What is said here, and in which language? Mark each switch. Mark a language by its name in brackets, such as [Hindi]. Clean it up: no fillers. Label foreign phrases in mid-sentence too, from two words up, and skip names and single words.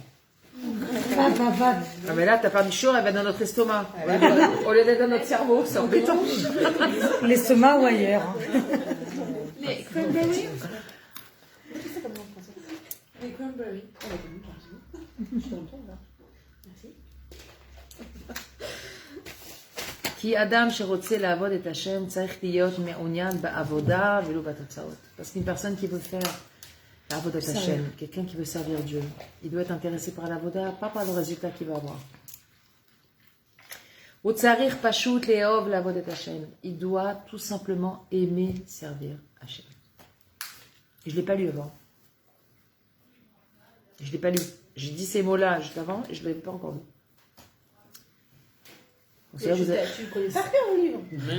[French] Ah, mais là, t'as perdu chaud, elle va dans notre estomac. Au lieu d'être dans notre cerveau, c'est embêtant. L'estomac ou ailleurs. cranberries. Oh, bah, t'as raison. Je suis contente, là. Merci. [Hebrew] כי אדם שרוצה לעבוד את השם צריך להיות מעוניין בעבודה ולא בתוצאות. [French] Parce qu'une personne qui veut faire [Hebrew] לעבוד את השם, [French] quelqu'un qui veut servir Dieu, il doit être intéressé par l'avoda, pas par le résultat qu'il va avoir. [Hebrew] הוא צריך פשוט לאהוב לעבוד את השם. [French] Il doit tout simplement aimer servir Hachem. Je ne l'ai pas lu avant. Je ne l'ai pas lu. J'ai dit ces mots-là juste avant et je ne l'ai pas encore lu. Tu le connais par cœur, le livre. Mais